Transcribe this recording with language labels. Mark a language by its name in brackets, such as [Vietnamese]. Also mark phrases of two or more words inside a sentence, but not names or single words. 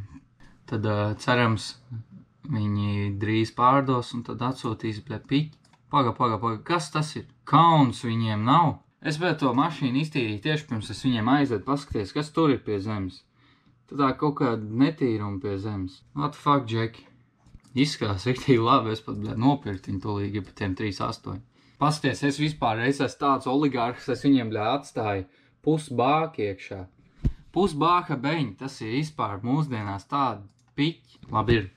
[Latvian] Tad cerams, viņi drīz pārdos un tad atsūtīs, bļa, piķi. Paga, kas tas ir? Kauns viņiem nav. Es vēl to mašīnu iztīrīju tieši pirms es viņiem aizvedu paskaties, kas tur ir pie zemes. Tad tā kaut kāda netīruma pie zemes. [English] What the fuck, [Latvian] Džeki? Izskatās riktīgi labi, es pat, bļa, nopirkt viņu tūlīgi pa tiem 3.8. Paskaties, es vispār esmu tāds oligārhs, es viņiem, bļa, atstāju pusbāki iekšā. Pusbāka beņi, tas ir vispār mūsdienās tādi piķi. Labi ir.